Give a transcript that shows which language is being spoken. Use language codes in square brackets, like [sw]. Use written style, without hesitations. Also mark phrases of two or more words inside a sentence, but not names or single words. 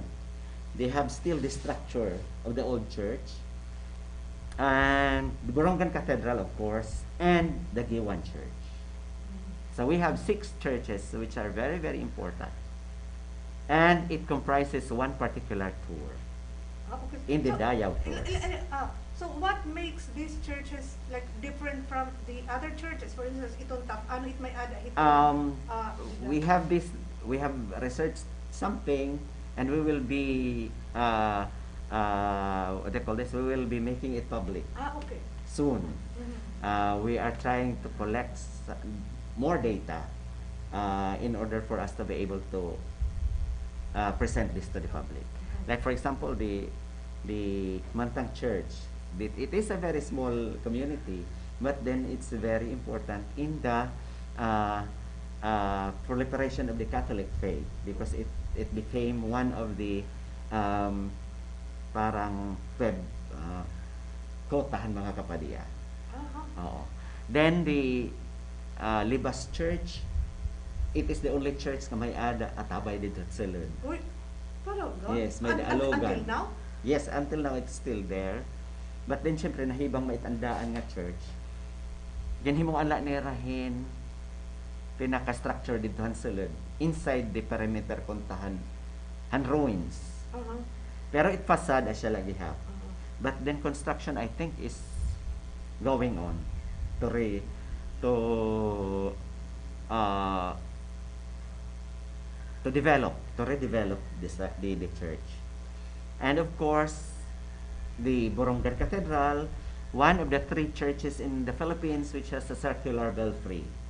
[en] They have still the structure of the old church, and the Borongan Cathedral, of course, and the Giwan Church. So we have 6 churches which are very, very important. And it comprises one particular tour Okay. in the So, Dayaw tour. So what makes these churches like different from the other churches? For instance, [war] itong ano it may ada [en] We have this, we have researched something, and we will be, what they call this, we will be making it public okay. soon. Mhm. We are trying to collect more data in order for us to be able to present this to the public. Like for example, the Mantang Church, it is a very small community, but then it's very important in the proliferation of the Catholic faith, because it became one of the [war] parang kotahan mga kapadiya. Oo. [en] Then the Libas Church, it is the only church [war] na may ada atabay dito sa Lund. [tl] Uy, talaga? [en] Yes, may Until Daalogan. now? Yes, until now it's still there. But then [war] syempre nahibang maitandaan nga church. Ganhimong ala ni rahin pinaka-structure dito han sulod [en] inside the perimeter [war] kontahan han ruins. Pero it facade siya lagi ha. [en] But then construction I think is going on to redevelop the church. And of course, the Borongan Cathedral, one of the 3 churches in the Philippines which has a circular belfry.